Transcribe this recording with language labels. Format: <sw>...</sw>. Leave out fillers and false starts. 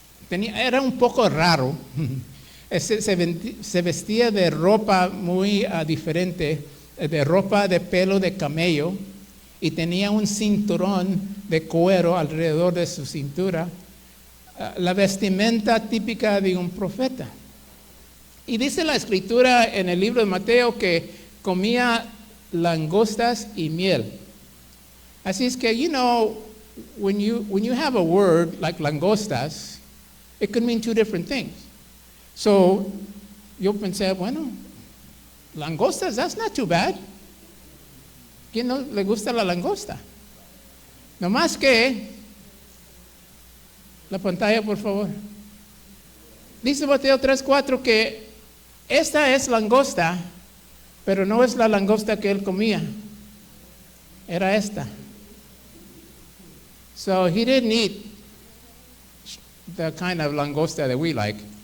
<es>Era un poco raro. Se vestía de ropa muy diferente, de ropa de pelo de camello, y tenía un cinturón de cuero alrededor de su cintura, la vestimenta típica de un profeta. Y dice la escritura en el libro de Mateo que comía langostas y miel. Así es que,</es> <en>when you have a word like langostas, it could mean two different things. So,</en> <es>yo pensé, bueno,</es> <en>langostas, that's not too bad.</en> <es>¿Quién no le gusta la langosta? No más que, la pantalla por favor. Dice Mateo 3:4 que esta es langosta, pero no es la langosta que él comía. Era esta.</es> <en>So he didn't eat the kind of langosta that we like.</en>